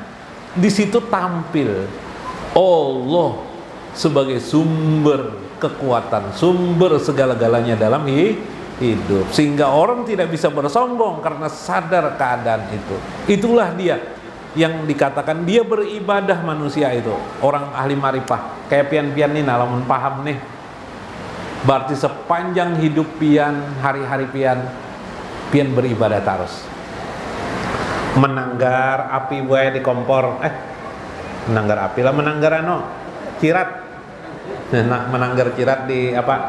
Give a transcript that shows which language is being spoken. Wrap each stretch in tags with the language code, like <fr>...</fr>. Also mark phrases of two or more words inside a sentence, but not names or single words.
<id>Di situ tampil Allah sebagai sumber kekuatan, sumber segala-galanya dalam hidup, sehingga orang tidak bisa bersombong karena sadar keadaan itu. Itulah dia yang dikatakan dia beribadah manusia itu, orang ahli marifah.</id> <bjn>Kayak pian-pian nih, namun paham nih, berarti sepanjang hidup pian, hari-hari pian beribadah terus. Menanggar api buaya di kompor, menanggar api lah, menanggar cirat, menanggar cirat di apa?</bjn>